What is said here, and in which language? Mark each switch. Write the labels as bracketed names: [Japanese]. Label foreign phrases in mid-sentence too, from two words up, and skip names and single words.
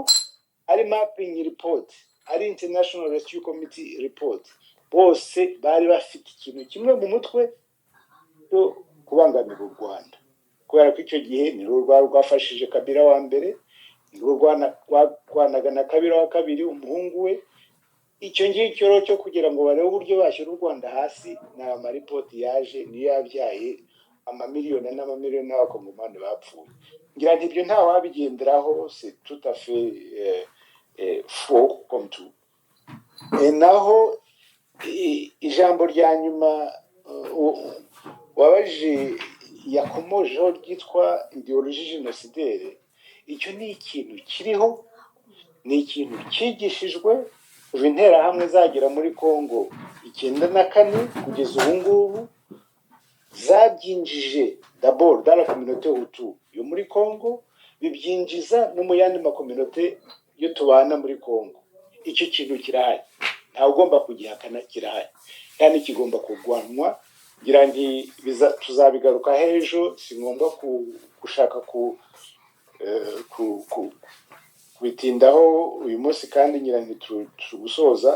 [Kinyarwanda] Ari [English] mapping report, [Kinyarwanda] ari International Rescue Committee report, bose bari bafite ikintu kimwe mu mutwe cyo kubangamira u Rwanda, kubera ko icyo gihe ni rwafashije Kabila wa mbere, ni rwanaga na Kabila wa kabiri umuhungu we. Icyo ngicyo cyo kugira ngo barebe uburyo bashyira u Rwanda hasi, na amaripoti yaje niyo yabyaye amamiliyoni n'amamiliyoni y'abakongomani bapfuye. Ngira nti ibyo nta wabigenderaho, [French] c'est tout à fait faux comme tout. [Kinyarwanda] Naho ijambo rya nyuma wabaje yakomojeho ryitwa [French] ideologie génocidaire, [Kinyarwanda] icyo ni ikintu kiriho, ni ikintu cyigishijwe kuva interahamwe zagera muri Congo 1994 kugeza ubu ngubu, zabyinjije [French] d'abord dans la communauté Hutu [Kinyarwanda] yo muri Congo, bibyinjiza no mu yandi makominote yo tubana muri Congo. Icyo kintu kirahari, ntawe ugomba kugihakana, kirahari kandi kigomba kurwanwa. Ngira nti tuzabigaruka hejo, si ngombwa gushaka kubitindaho uyu munsi, kandi ngira nti tugusoza.